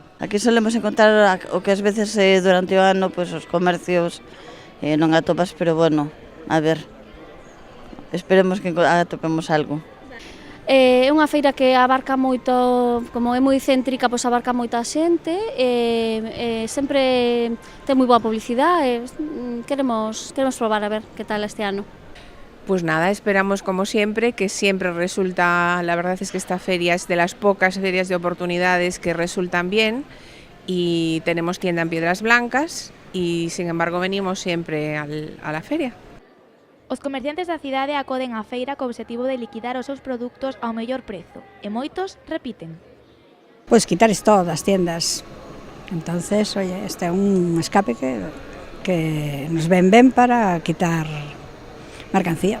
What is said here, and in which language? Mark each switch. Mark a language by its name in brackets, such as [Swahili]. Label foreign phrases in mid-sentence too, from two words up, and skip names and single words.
[Galician] Aquí solemos encontrar o que ás veces durante o ano pois, os comercios non atopas, pero bueno, a ver, esperemos que atopemos algo. É unha feira que abarca moito, como é moi céntrica, pois abarca moita xente, sempre ten moi boa publicidade, queremos probar a ver que tal este ano. [Spanish] Pues nada, esperamos como siempre, que siempre resulta, la verdad es que esta feria es de las pocas ferias de oportunidades que resultan bien y tenemos tienda en Piedras Blancas y sin embargo venimos siempre a la feria. [Galician] Os comerciantes da cidade acoden á feira co obxectivo de liquidar os seus produtos ao mellor prezo, e moitos repiten. Pois quitar esto das tiendas. [Spanish] Entonces, oye, [Galician] este é un escape que nos ven ben para quitar mercancía.